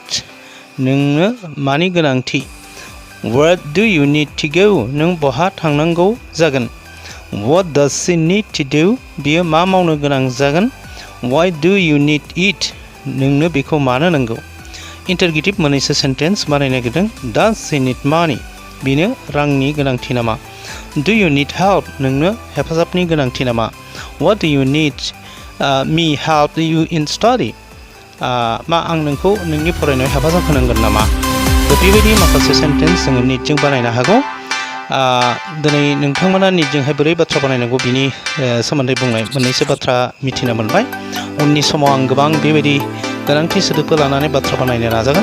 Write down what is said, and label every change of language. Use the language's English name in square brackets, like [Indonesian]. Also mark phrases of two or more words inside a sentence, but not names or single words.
[Bodo] नोंनो मानि गोनांथि? [English] Where do you need to go? [Bodo] नों बहा थांनांगौ जागोन। [English] What does she need to do? [Bodo] बियो मा मावनो गोनां जागोन। [English] Why do you need it? [Bodo] नोंनो बेखौ मानो नांगौ। इन्टारगेटिभ मोननैसो सेन्टेन्स बानायनो नागिरदों [English] Does she need money? [Bodo] बिनो रांनि गोनांथि नामा। [English] Do you need help? [Bodo] नोंनो हेफाजाबनि गोनांथि नामा। [English] What do you need me help you in study? [Bodo] मा आं नोंखौ नोंनि फरायनायाव हेफाजाब होनांगोन नामा। बेबायदि माखासे सेन्टेन्स जोङो निडजों बानायनो हागौ। दिनै नोंथांमोना निडजोंहाय बोरै बाथ्रा बानायनांगौ बिनि सोमोन्दै बुंनाय मोननैसो बाथ्रा मिथिनो मोनबाय। उननि समाव आं गोबां बेबायदि गोनांथि सोदोबफोर लानानै बाथ्रा बानायनो नाजागोन।